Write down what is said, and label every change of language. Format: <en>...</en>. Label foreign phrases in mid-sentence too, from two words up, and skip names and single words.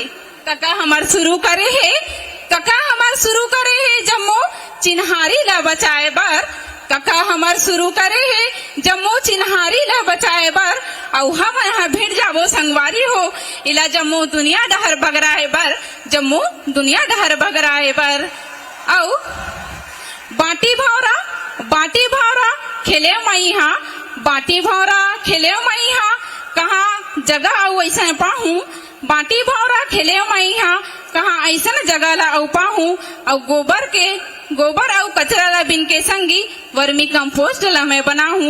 <hne>कका हमार शुरू करे है, कका हमार शुरू करे है जम्मू चिन्हारी ला बचाए बर। कका हमार शुरू करे है जम्मू चिन्हारी ला बचाए बर। और हम यहाँ भिड़ जाबो संगवारी हो इला जम्मू दुनिया डहर बगराए बर, जम्मू दुनिया डहर बगराए बर। और बाटी भौरा, बाटी भौरा खेले मई हाँ, बाटी भौरा खेले मई हाँ कहाँ जगह और ऐसा पाहूँ। बाटी भौरा खेले मई हाँ कहाँ ऐसा जगह ला औ पाहूँ। और गोबर के, गोबर और कचरा ला बिन के संगी</hne> <en>vermi compost</en> <hne>ला मैं बनाहूँ।</hne>